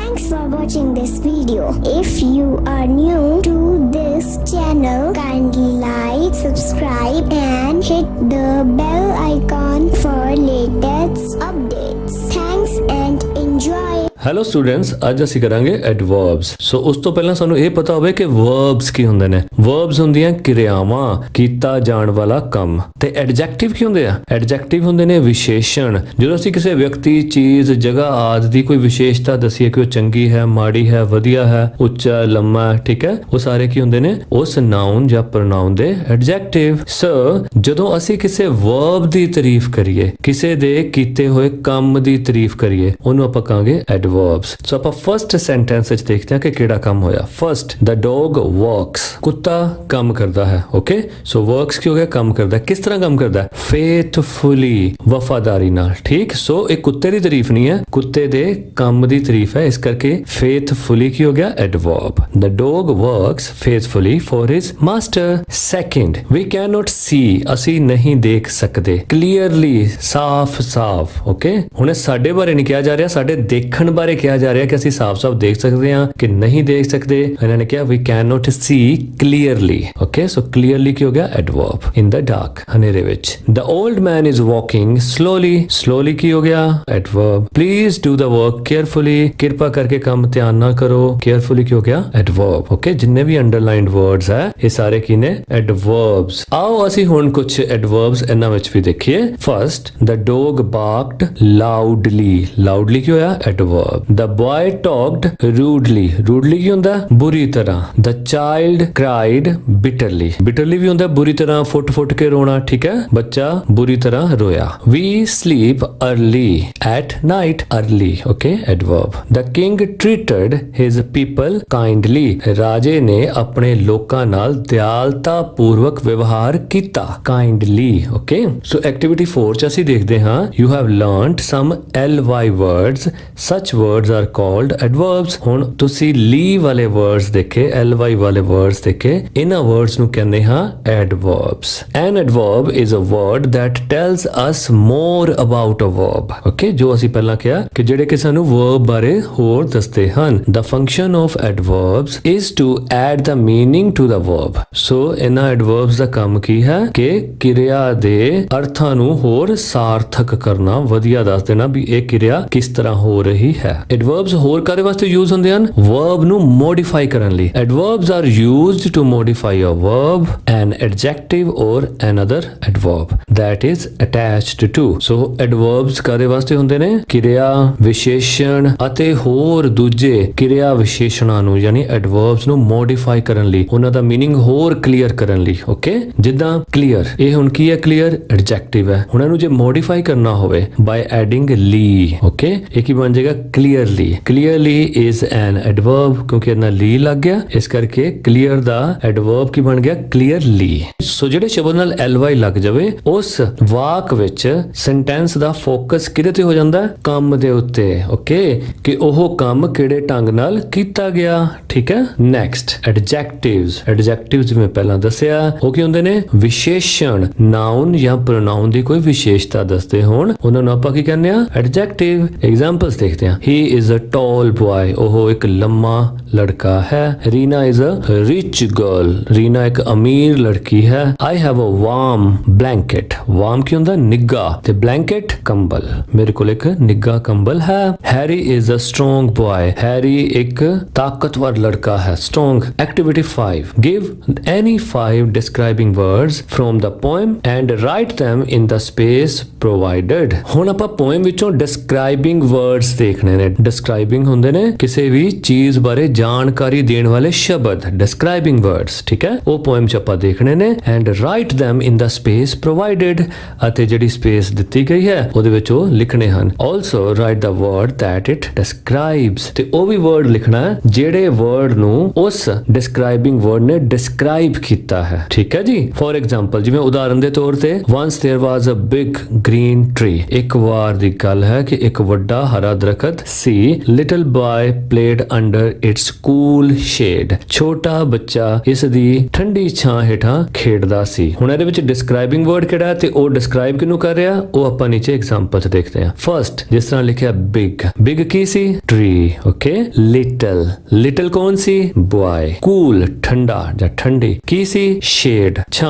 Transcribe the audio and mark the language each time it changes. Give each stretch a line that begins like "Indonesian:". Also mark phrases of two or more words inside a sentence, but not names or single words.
English: for watching this video. If you are new to this channel, kindly like, subscribe and hit the bell icon for latest updates. Thanks and enjoy. Hello students,
Punjabi: ਅੱਜ ਅਸੀਂ ਕਰਾਂਗੇ ਐਡਵਰਬਸ। ਸੋ ਉਸ ਤੋਂ ਪਹਿਲਾਂ ਸਾਨੂੰ ਇਹ ਪਤਾ ਹੋਵੇ ਕਿ ਵਰਬਸ ਕੀ ਹੁੰਦੇ ਨੇ। ਵਰਬਸ ਹੁੰਦੀਆਂ ਕਿਰਿਆਵਾਂ, ਕੀਤਾ ਜਾਣ ਵਾਲਾ ਕੰਮ। ਤੇ ਐਡਜੈਕਟਿਵ ਕੀ ਹੁੰਦੇ ਆ? ਐਡਜੈਕਟਿਵ ਹੁੰਦੇ ਨੇ ਵਿਸ਼ੇਸ਼ਣ। ਜਦੋਂ ਅਸੀਂ ਕਿਸੇ ਵਿਅਕਤੀ, ਚੀਜ਼, ਜਗ੍ਹਾ ਆਦਿ ਦੀ ਕੋਈ ਵਿਸ਼ੇਸ਼ਤਾ ਦਸੀਏ ਕਿ ਉਹ ਚੰਗੀ ਹੈ, ਮਾੜੀ ਹੈ, ਵਧੀਆ ਹੈ, ਉੱਚਾ, ਲੰਮਾ, ਠੀਕ ਹੈ, ਉਹ ਸਾਰੇ ਕੀ ਹੁੰਦੇ ਨੇ? ਉਸ ਨਾਉਨ ਜਾਂ ਪ੍ਰੋਨਾਉਨ ਦੇ ਐਡਜੈਕਟਿਵ। ਸੋ ਜਦੋਂ ਅਸੀਂ ਕਿਸੇ ਵਰਬ ਦੀ ਤਾਰੀਫ ਕਰੀਏ, ਕਿਸੇ ਦੇ ਕੀਤੇ ਹੋਏ ਕੰਮ ਦੀ ਤਾਰੀਫ ਕਰੀਏ, ਉਹਨੂੰ ਆਪਾਂ ਕਹਾਂਗੇ verbs। So ਆਪਾਂ ਫਰਸਟ ਸੈਂਟੈਂਸ ਵਿੱਚ ਦੇਖਦੇ ਹਾਂ ਕਿ ਕਿਹੜਾ ਕੰਮ ਹੋਇਆ। ਫਰਸਟ,
English: the dog works,
Punjabi: ਕੁੱਤਾ ਕੰਮ ਕਰਦਾ ਹੈ।
English: okay, so works
Punjabi: ਕੀ ਹੋ ਗਿਆ? ਕੰਮ ਕਰਦਾ। ਕਿਸ ਤਰ੍ਹਾਂ ਕੰਮ ਕਰਦਾ? faithfully, ਵਫਾਦਾਰੀ ਨਾਲ। ਠੀਕ, ਸੋ ਇਹ ਕੁੱਤੇ ਦੀ ਤਾਰੀਫ ਨਹੀਂ ਹੈ, ਕੁੱਤੇ ਦੇ ਕੰਮ ਦੀ ਤਾਰੀਫ ਹੈ, ਇਸ ਕਰਕੇ faithfully ਕੀ ਹੋ ਗਿਆ? adverb।
English: the dog works faithfully for his master। second, we cannot see,
Punjabi: ਅਸੀਂ ਨਹੀਂ ਦੇਖ ਸਕਦੇ। clearly, ਸਾਫ਼-ਸਾਫ਼। ਓਕੇ, ਹੁਣ ਸਾਡੇ ਬਾਰੇ ਨਹੀਂ ਕਿਹਾ ਜਾ ਰਿਹਾ, ਸਾਡੇ ਦੇਖਣ ਬਾਰੇ ਕਿਹਾ ਜਾ ਰਿਹਾ ਕਿ ਅਸੀਂ ਸਾਫ਼-ਸਾਫ਼ ਦੇਖ ਸਕਦੇ ਹਾਂ ਕਿ ਨਹੀਂ ਦੇਖ ਸਕਦੇ। ਇਹਨਾਂ ਨੇ ਕਿਹਾ
English: we cannot see clearly। okay, so clearly
Punjabi: ਕੀ ਹੋ ਗਿਆ? adverb।
English: in the dark,
Punjabi: ਹਨੇਰੇ ਵਿੱਚ।
English: the old man is walking slowly, slowly
Punjabi: ਕੀ ਹੋ ਗਿਆ? adverb।
English: please do the work carefully,
Punjabi: ਕਿਰਪਾ ਕਰਕੇ ਕੰਮ ਧਿਆਨ ਨਾਲ ਕਰੋ। carefully ਕੀ ਹੋ ਗਿਆ? adverb। ਓਕੇ, ਜਿੰਨੇ ਵੀ
English: underlined words
Punjabi: ਹੈ ਇਹ ਸਾਰੇ ਕੀ ਨੇ? adverbs। ਆਓ ਅਸੀਂ ਹੁਣ ਕੁਝ adverbs ਇਹਨਾਂ ਵਿੱਚ ਵੀ ਦੇਖੀਏ। ਫਰਸਟ,
English: the dog barked loudly, loudly
Punjabi: ਕੀ ਹੋਇਆ? adverb।
English: the boy talked rudely, rudely
Punjabi: ਕੀ ਹੁੰਦਾ? ਬੁਰੀ ਤਰ੍ਹਾਂ।
English: the child cried bitterly, bitterly
Punjabi: ਵੀ ਹੁੰਦਾ ਬੁਰੀ ਤਰ੍ਹਾਂ, ਫੁੱਟ-ਫੁੱਟ ਕੇ ਰੋਣਾ। ਠੀਕ ਹੈ, ਬੱਚਾ ਬੁਰੀ ਤਰ੍ਹਾਂ ਰੋਇਆ।
English: we sleep early at night, early। okay, adverb। the king treated his people kindly,
Punjabi: ਰਾਜੇ ਨੇ ਆਪਣੇ ਲੋਕਾਂ ਨਾਲ ਦਿਆਲਤਾ ਪੂਰਵਕ ਵਿਵਹਾਰ ਕੀਤਾ। kindly।
English: okay, so activity 4
Punjabi: ਚ ਅਸੀਂ ਦੇਖਦੇ ਹਾਂ
English: you have learned some ly words, such words are called adverbs।
Punjabi: ਹੁਣ ਤੁਸੀਂ ਲੀ ਵਾਲੇ ਵਰਡਸ ਦੇਖੇ, ly ਵਾਲੇ ਵਰਡਸ ਦੇਖੇ, ਇਹਨਾਂ ਵਰਡਸ ਨੂੰ ਕਹਿੰਦੇ ਹਾਂ adverbs।
English: an adverb is a word that tells us more about a verb।
Punjabi: okay, ਜੋ ਅਸੀਂ ਪਹਿਲਾਂ ਕਿਹਾ ਕਿ ਜਿਹੜੇ ਕਿ ਸਾਨੂੰ verb ਬਾਰੇ ਹੋਰ ਦੱਸਦੇ ਹਨ।
English: the function of adverbs is to add the meaning to the verb।
Punjabi: so ਇਹਨਾਂ adverbs ਦਾ ਕੰਮ ਕੀ ਹੈ ਕਿ ਕਿਰਿਆ ਦੇ ਅਰਥਾਂ ਨੂੰ ਹੋਰ ਸਾਰਥਕ ਕਰਨਾ, ਵਧੀਆ ਦੱਸ ਦੇਣਾ ਵੀ ਇਹ ਕਿਰਿਆ ਕਿਸ ਤਰ੍ਹਾਂ ਹੋ ਰਹੀ ਹੈ। adverbs ਹੋਰ ਕਾਹਦੇ ਵਾਸਤੇ ਯੂਜ਼ ਹੁੰਦੇ ਹਨ? verb ਨੂੰ ਮੋਡੀਫਾਈ ਕਰਨ ਲਈ।
English: adverbs are used to modify a verb, an adjective or another adverb that is attached to।
Punjabi: so adverbs ਕਾਹਦੇ ਵਾਸਤੇ ਹੁੰਦੇ ਨੇ? ਕਿਰਿਆ ਵਿਸ਼ੇਸ਼ਣ ਅਤੇ ਹੋਰ ਦੂਜੇ ਕਿਰਿਆ ਵਿਸ਼ੇਸ਼ਣਾਂ ਨੂੰ ਯਾਨੀ adverbs ਨੂੰ ਮੋਡੀਫਾਈ ਕਰਨ ਲਈ, ਉਹਨਾਂ ਦਾ ਮੀਨਿੰਗ ਹੋਰ ਕਲੀਅਰ ਕਰਨ ਲਈ। ਓਕੇ, ਜਿੱਦਾਂ ਕਲੀਅਰ, ਇਹ ਹੁਣ ਕੀ ਹੈ? ਕਲੀਅਰ ਐਡਜੈਕਟਿਵ ਹੈ। ਹੁਣ ਇਹਨੂੰ ਜੇ ਮੋਡੀਫਾਈ ਕਰਨਾ ਹੋਵੇ
English: by adding ly,
Punjabi: ਓਕੇ, ਇਹ ਕੀ ਬਣ ਜਾਏਗਾ? clearly।
English: clearly is an adverb,
Punjabi: ਕਿਉਂਕਿ ਇਹਨਾਂ ਲੀ ਲੱਗ ਗਿਆ, ਇਸ ਕਰਕੇ clear ਦਾ adverb ਕੀ ਬਣ ਗਿਆ? clearly। ਸੋ ਜਿਹੜੇ ਸ਼ਬਦ ਨਾਲ ly ਲੱਗ ਜਾਵੇ, ਉਸ ਵਾਕ ਵਿੱਚ ਸੈਂਟੈਂਸ ਦਾ ਫੋਕਸ ਕਿਹਦੇ ਤੇ ਹੋ ਜਾਂਦਾ? ਕੰਮ ਦੇ ਉੱਤੇ। ਓਕੇ, ਕਿ ਉਹ ਕੰਮ ਕਿਹੜੇ ਢੰਗ ਨਾਲ ਕੀਤਾ ਗਿਆ। ਠੀਕ ਹੈ,
English: next, adjectives.
Punjabi: ਐਡਜੈਕਟਿਵਸ ਜਿਵੇਂ ਪਹਿਲਾਂ ਦੱਸਿਆ, ਉਹ ਕੀ ਹੁੰਦੇ ਨੇ? ਵਿਸ਼ੇਸ਼ਣ, ਨਾਉਨ ਜਾਂ ਪ੍ਰੋਨਾਉਨ ਦੀ ਕੋਈ ਵਿਸ਼ੇਸ਼ਤਾ ਦੱਸਦੇ ਹੋਣ, ਉਹਨਾਂ ਨੂੰ ਆਪਾਂ ਕੀ ਕਹਿੰਦੇ ਆ? ਐਡਜੈਕਟਿਵ। ਐਗਜ਼ਾਮਪਲਸ ਦੇਖਦੇ ਹਾਂ।
English: he is a tall boy,
Punjabi: ਉਹ ਇੱਕ ਲੰਮਾ ਲੜਕਾ ਹੈ।
English: ਰੀਨਾ is a rich girl,
Punjabi: ਰੀਨਾ ਇੱਕ ਅਮੀਰ ਲੜਕੀ ਹੈ।
English: I have a warm blanket, warm
Punjabi: ਕੀ ਹੁੰਦਾ? ਨਿੱਘਾ, ਤੇ blanket ਕੰਬਲ, ਮੇਰੇ ਕੋਲ ਇੱਕ ਨਿੱਘਾ ਕੰਬਲ ਹੈ।
English: Harry is a strong boy,
Punjabi: ਹੈਰੀ ਇੱਕ ਤਾਕਤਵਰ ਲੜਕਾ ਹੈ। strong।
English: Activity 5, give any 5 describing words from the poem and write them in the space provided।
Punjabi: ਹੁਣ ਆਪਾਂ poem ਵਿੱਚੋਂ
English: describing words
Punjabi: ਦੇਖਣੇ ਨੇ। describing ਹੁੰਦੇ ਨੇ ਕਿਸੇ ਵੀ ਚੀਜ਼ ਬਾਰੇ ਜਾਣਕਾਰੀ ਦੇਣ ਵਾਲੇ ਸ਼ਬਦ,
English: describing words।
Punjabi: ਠੀਕ ਹੈ, ਉਹ poem ਚ ਆਪਾਂ ਦੇਖਣੇ ਨੇ।
English: and write them in the space provided,
Punjabi: ਅਤੇ ਜਿਹੜੀ space ਦਿੱਤੀ ਗਈ ਹੈ ਉਹਦੇ ਵਿੱਚ ਉਹ ਲਿਖਣੇ ਹਨ।
English: also write the word that it describes,
Punjabi: ਤੇ ਉਹ ਵੀ word ਲਿਖਣਾ ਹੈ ਜਿਹੜੇ word ਨੂੰ ਉਸ
English: describing word
Punjabi: ਨੇ describe ਕੀਤਾ ਹੈ। ਠੀਕ ਹੈ ਜੀ।
English: for example,
Punjabi: ਜਿਵੇਂ ਉਦਾਹਰਨ ਦੇ ਤੌਰ ਤੇ
English: once there was a big green tree,
Punjabi: ਇੱਕ ਵਾਰ ਦੀ ਗੱਲ ਹੈ ਕਿ ਇੱਕ ਵੱਡਾ ਹਰਾ ਦਰਖਤ
English: 4th C little boy played under its cool shade
Punjabi: ਛੋਟਾ ਬੱਚਾ ਇਸ ਦੀ ਠੰਡੀ ਛਾਂ ਹੇਠਾਂ ਖੇਡਦਾ ਸੀ। ਹੁਣ ਇਹਦੇ ਵਿੱਚ
English: describing word
Punjabi: ਕਿਹੜਾ ਹੈ ਤੇ ਉਹ ਡਿਸਕ੍ਰਾਈਬ ਕਿਹਨੂੰ ਕਰ ਰਿਹਾ ਉਹ ਆਪਾਂ ਨੀਚੇ ਐਗਜ਼ਾਮਪਲ 'ਚ ਦੇਖਦੇ ਹਾਂ। ਫਰਸਟ ਜਿਸ ਤਰ੍ਹਾਂ ਲਿਖਿਆ
English: big, big
Punjabi: ਕੀ ਸੀ
English: tree, okay. little, little
Punjabi: ਕੌਣ ਸੀ ਬॉय। ਕੂਲ ਠੰਡਾ ਜਾਂ ਠੰਡੀ ਕੀ ਸੀ ਸ਼ੇਡ ਛਾਂ।